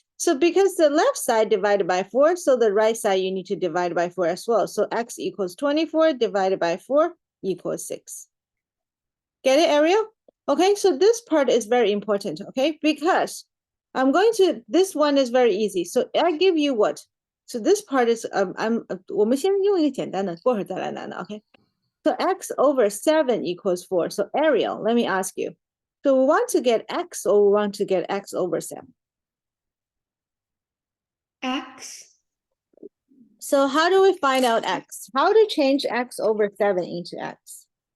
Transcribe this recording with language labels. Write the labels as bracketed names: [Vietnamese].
[English] So because the left side divided by 4, so the right side you need to divide by 4 as well. So x equals 24 divided by 4 equals 6. Get it, Ariel? Okay, so this part is very important, okay? Because this one is very easy. So I give you what? So this part is, [Chinese] 我们先用一个简单的，过会儿再来难的, okay? [English] So x over 7 equals 4. So Ariel, let me ask you. So we want to get x or we want to get x over 7? X. So how do we find out x? How to change x over 7 into x?